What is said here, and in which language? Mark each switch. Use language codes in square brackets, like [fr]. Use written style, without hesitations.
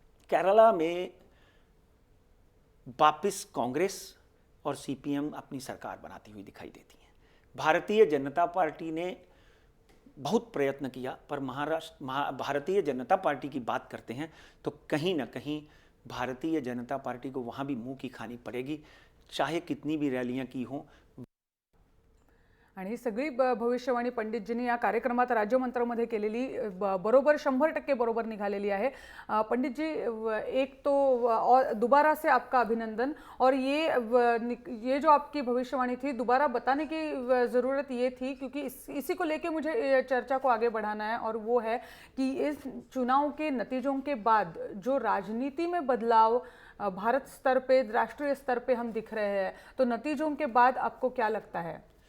[hi] केरला में वापस कांग्रेस और सीपीएम अपनी सरकार बनाती हुई दिखाई देती है. भारतीय जनता पार्टी ने बहुत प्रयत्न किया पर भारतीय जनता पार्टी की बात करते हैं तो कहीं ना कहीं भारतीय जनता पार्टी को वहाँ भी मुंह की खानी पड़ेगी, चाहे कितनी भी रैलियाँ की हों. [mr] आणि सगळी भविष्यवाणी पंडितजींनी या कार्यक्रमात राज्यमंत्रामध्ये केलेली बरोबर 100% बरोबर निघालेली आहे. [hi] पंडित जी, एक तो और दोबारा से आपका अभिनंदन. और ये जो आपकी भविष्यवाणी थी, दोबारा बताने की ज़रूरत ये थी क्योंकि इसी को लेके मुझे चर्चा को आगे बढ़ाना है. और वो है कि इस चुनाव के नतीजों के बाद जो राजनीति में बदलाव भारत स्तर पे, राष्ट्रीय स्तर पे हम दिख रहे हैं, तो नतीजों के बाद आपको क्या लगता है?